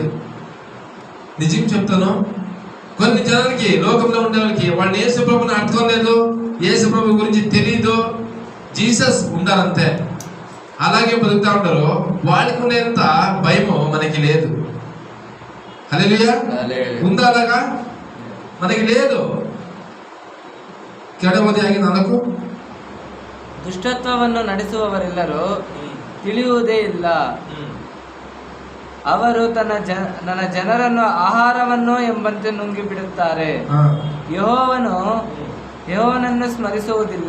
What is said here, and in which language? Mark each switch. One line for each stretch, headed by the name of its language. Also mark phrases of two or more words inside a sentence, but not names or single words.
Telugu: నిజం చెప్తాను, కొన్ని జనాలకి లోకంలో ఉండే వాళ్ళకి వాళ్ళు యేసు ప్రభుని అర్థం లేదు, యేసు ప్రభు గురించి తెలీదు, జీసస్ ఉండాలంతే, అలాగే బతుకుతా ఉంటారు. వాళ్ళకి ఉండేంత భయము మనకి లేదు. హల్లెలూయా. ఉందా అలాగా? మనకి లేదు.
Kannada: ಕೆಡವದೆ ಆಗಿ ನನಗೂ ದುಷ್ಟತ್ವವನ್ನು ನಡೆಸುವವರೆಲ್ಲರೂ ತಿಳಿಯುವುದೇ ಇಲ್ಲ. ಅವರು ನನ್ನ ಜನರನ್ನು ಆಹಾರವನ್ನು ಎಂಬಂತೆ ನುಂಗಿ ಬಿಡುತ್ತಾರೆ. ಯೆಹೋವನನ್ನು ಸ್ಮರಿಸುವುದಿಲ್ಲ.